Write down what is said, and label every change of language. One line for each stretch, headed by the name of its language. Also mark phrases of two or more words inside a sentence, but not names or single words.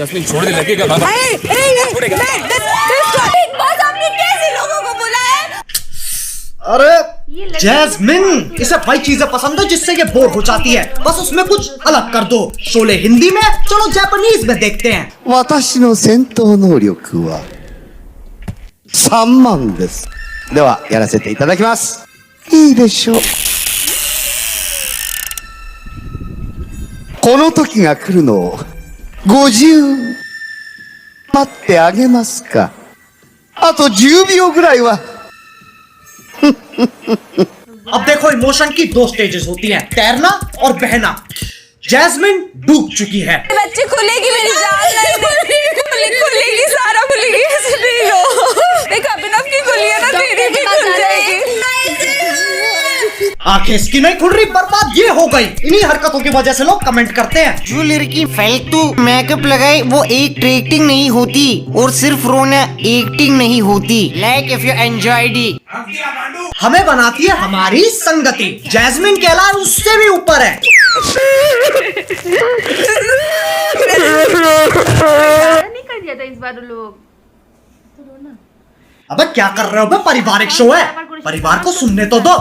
Hindi: जस्मीन छोड़ दे, लगेगा बिग बॉस आपने कैसे लोगों को बुलाया? अरे जैस्मिन, इसे भाई चीजें पसंद है जिससे ये बोर हो जाती है, बस उसमें कुछ अलग कर दो। शोले हिंदी में, चलो जापानीज में देखते हैं।
Japanese: 私の戦闘能力は3万です。ではやらせていただきます。いいでしょう。この時が来るのを50待ってあげますか。あと10秒ぐらいは。
Hindi: अब देखो, इमोशन की 2 स्टेजेस होती हैं, तैरना और बहना। जैस्मिन डूब चुकी है। बच्चे खुलेगी मेरी जान, खुलेगी सारा खुलेगी, ऐसे नहीं लो। देख अभिनव की खुली है ना, तेरी भी खुल जाएगी। आंखें इसकी नहीं खुल रही, बर्बाद ये हो गई। इन्हीं हरकतों की वजह से लोग कमेंट करते हैं, जो लड़की फालतू मेकअप लगाए वो एक्टिंग नहीं होती, और सिर्फ रोना एक्टिंग नहीं होती।
English: like if you enjoyed it.
Hindi: हमें बनाती है हमारी संगति। जैस्मिन के अलावा उससे भी ऊपर है। नहीं कर दिया था इस बार लोग। अबे क्या कर रहे हो बे, पारिवारिक शो है, परिवार को सुनने तो दो।